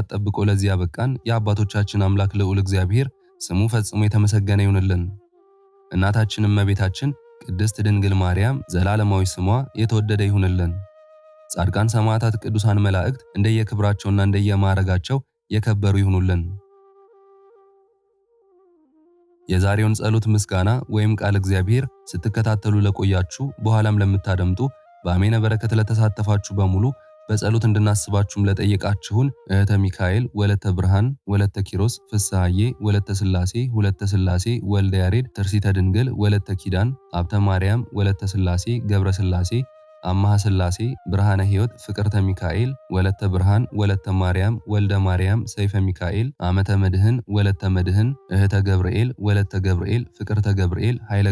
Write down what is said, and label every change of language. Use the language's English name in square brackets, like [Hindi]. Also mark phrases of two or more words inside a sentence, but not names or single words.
[Amharic] ጠብቆ ለዚህ ያበቃን የአባቶቻችን አምላክ ልዑል እግዚአብሔር ስሙ ፈጽሞ የተመሰገነ ይሁንልን። እናታችን እመቤታችን ቅድስት ድንግል ማርያም ዘላለማዊ ስሟ የተወደደ ይሁንልን። ጻድቃን ሰማዕታት፣ ቅዱሳን መላእክት እንደየክብራቸውና እንደየማዕረጋቸው የከበሩ ይሁኑልን። የዛሬውን ጸሎት ምስጋና ወይም ቃል እግዚአብሔር ስትከታተሉ ለቆያችሁ በኋላም ለምታደምጡ በአሜነ በረከት ለተሳተፋችሁ በሙሉ በጸሎት እንድናስባችሁም ለጠየቃችሁን እህተ ሚካኤል ወለተ ብርሃን ወለተ ኪሮስ ፍስሐዬ ወለተ ስላሴ ሁለተ ስላሴ ወልደ ያሬድ ትርሲተ ድንግል ወለተ ኪዳን አብተ ማርያም ወለተ ስላሴ ገብረ ስላሴ አማሃ ስላሴ ብርሃነ ሕይወት ፍቅርተ ሚካኤል ወለተ ብርሃን ወለተ ማርያም ወልደ ማርያም ሰይፈ ሚካኤል አመተ መድህን ወለተ መድህን እህተ ገብርኤል ወለተ ገብርኤል ፍቅርተ ገብርኤል ኃይለ